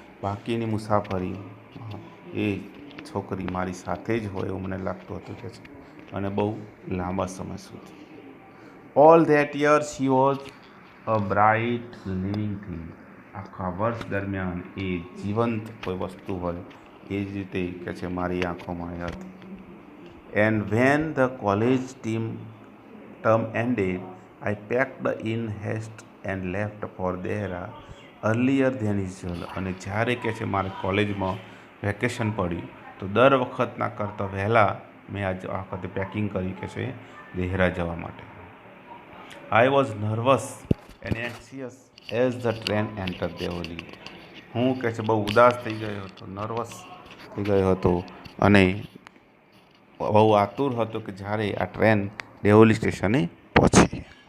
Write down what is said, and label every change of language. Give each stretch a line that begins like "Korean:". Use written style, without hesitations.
Gujarati: બાકીની મુસાફરી એ છોકરી મારી સાથે જ હોય એવું મને લાગતું હતું કે છે, અને બહુ લાંબા સમય સુધી.
English: All that year she was a bright living thing.
Gujarati: આખા વર્ષ દરમિયાન એ જીવંત કોઈ વસ્તુ હોય એ જ રીતે કે છે મારી આંખોમાં એ હતી.
English: And when the college term ended, I packed in haste and left for Dehra earlier than usual.
Gujarati: અને જ્યારે કે છે મારે કોલેજમાં વેકેશન પડ્યું તો દર વખતના કરતાં વહેલા મેં આ વખતે પેકિંગ કર્યું કે છે દેહરા જવા માટે.
English: I was nervous and anxious as the train enter Deoli.
Gujarati: હું કે છે બહુ ઉદાસ થઈ ગયો હતો, નર્વસ થઈ ગયો હતો અને બહુ આતુર હતો કે જ્યારે આ ટ્રેન દેવલી સ્ટેશને પહોંચી.